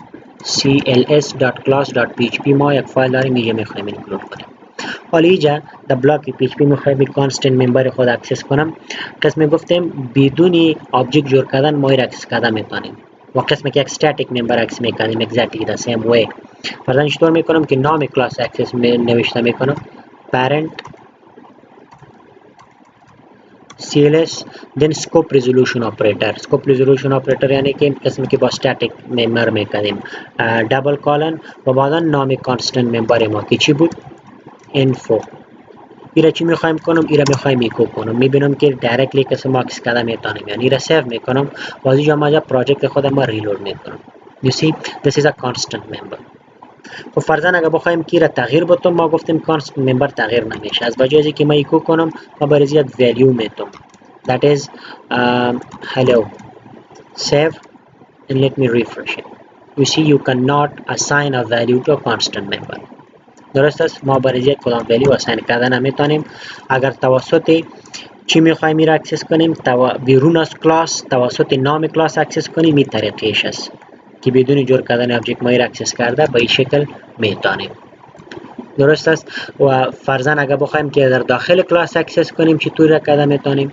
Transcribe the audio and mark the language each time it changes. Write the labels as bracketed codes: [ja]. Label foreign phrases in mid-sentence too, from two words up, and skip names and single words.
[fa] ما یک فایل داریم اینجا میخوایم انکلود کنیم. حالا اینجا در بلاک پی اچ پی میخوایم [en] constant member [fa] خود اکسس کنم. قسم گفتیم بدون آبجکت جور کردن ما این اکسس کردن میتونیم و قسمی که یک [en] static member [fa] اکسس میکنیم [en] exactly the same way. [fa] فرضاً چطور میکنم که نام کلاس اکسس نوشته میکنم [en] parent CLS then scope resolution operator. scope resolution operator [fa] یعنی که قسمی که با [en] static member [fa] میکنیم [en] double colon [fa] و بعدا نام [en] constant member [fa] ما که چی بود info. ایره چی میخوایم کنم ایره میخوایم ایکو کنم. میبینم که دایرکتلی کسی ما اکسس کرده میتونیم یعنی ایره سیو میکنم و از اینجا ما پروژکت خودم ما ریلود میکنم. [en] you see this is a constant member. [fa] خب فرضاً اگه بخوایم کی را تغییر بدم ما گفتیم [en] constant member [fa] تغییر نمیشه. از بجای اینکه ما ایکو کنم ما برای یک ولیو میتونم [en] that is hello save and let me refresh it. you see you cannot assign a value to a constant member. [fa] درست است ما برای یک کدام ولیو اساین کردن نمیتونیم. اگر توسط چی میخوایم را اکسس کنیم بیرون از کلاس توسط نام کلاس اکسس کنیم این طریقش است که بدون جور کردن ابجکت ما را اکسس کرده به این شکل میتونیم. درست است و فرضاً اگر بخوایم که در داخل کلاس اکسس کنیم چطور را کرده میتونیم.